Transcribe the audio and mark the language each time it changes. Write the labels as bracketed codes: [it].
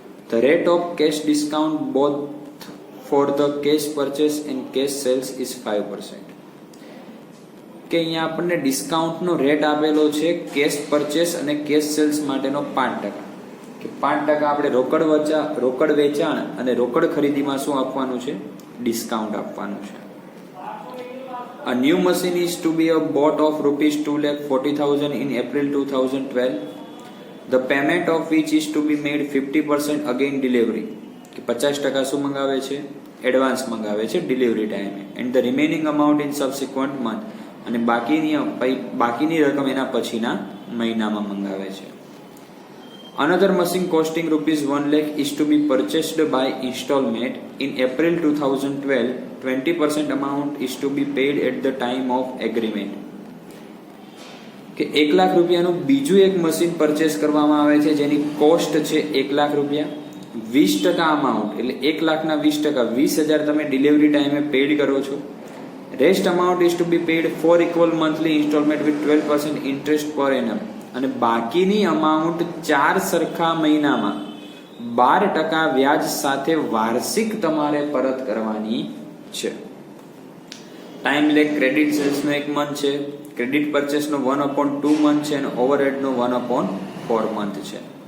[en] The rate of cash discount both for the cash purchase and cash sales is 5%. [gu] કે અહીંયા આપણને ડિસ્કાઉન્ટનો rate આપેલો છે કેશ પરચેસ અને કેશ સેલ્સ માટેનો 5%. કે 5% આપણે રોકડ વેચાણ અને રોકડ ખરીદીમાં શું આપવાનું છે? ડિસ્કાઉન્ટ આપવાનું છે. [en] A new machine is to be bought of ₹2,40,000 in April 2012. The payment of which is to be made 50% again delivery. [gu] કે 50% શું મંગાવે છે? એડવાન્સ મંગાવે છે ડિલિવરી ટાઈમે. [en] and the remaining amount in subsequent month, [gu] અને બાકીની રકમ એના પછીના મહિનામાં મંગાવે છે. [en] Another machine costing ₹1 lakh is to be purchased by installment in April 2012. 20% amount is to be paid at the time of agreement. [gu] કે 1 લાખ રૂપિયાનું બીજું એક મશીન પરચેસ કરવામાં આવે છે જેની કોસ્ટ છે 1 લાખ રૂપિયા. 20% અમાઉન્ટ એટલે 1 લાખના 20%, 20,000 તમે ડિલિવરી ટાઈમે પેડ કરો છો. [en] Rest amount is to be paid 4 equal monthly installment with 12% interest per annum. [gu] અને બાકીની અમાઉન્ટ 4 સરખા મહિનામાં 12% વ્યાજ સાથે વાર્ષિક તમારે પરત કરવાની છે. ટાઈમ લેગ ક્રેડિટ સેલ્સનો 1 મંથ છે, ક્રેડિટ પરચેસનો 1/2 મંથ છે, અને ઓવરહેડનો 1/4 મંથ છે.